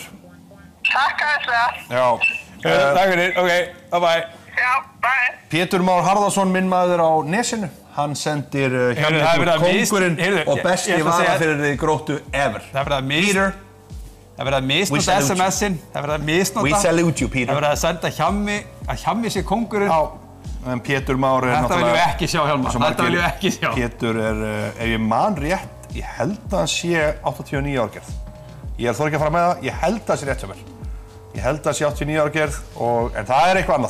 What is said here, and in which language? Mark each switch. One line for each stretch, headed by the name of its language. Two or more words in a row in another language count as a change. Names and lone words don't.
Icelandic: Takk aðeinslega. Já. Takk fyrir,
English: ok, bye.
Icelandic: Já, bye. Pétur Már Harðarsson, minn maður á Nesinu. Hann sendir Hjálmar kóngurinn og besti varafyrirliði Gróttu ever. Það verið að misnota SMS-in. Það verið að misnota.
English: We salute you, Peter.
Icelandic: Það verið að senda Hjammi sé kóngurinn. Já, en Pétur Már er Þetta viljum við ekki sjá, Hjálmar. Þetta viljum við ekki sjá. Pétur ef ég man rétt, ég held að hann sé 89 ára gerð. Ég þori ekki að fara með það, ég held að það sé rétt hjá mér. Ég held að það sé 89 ára gerð, en það er eitthvað annað.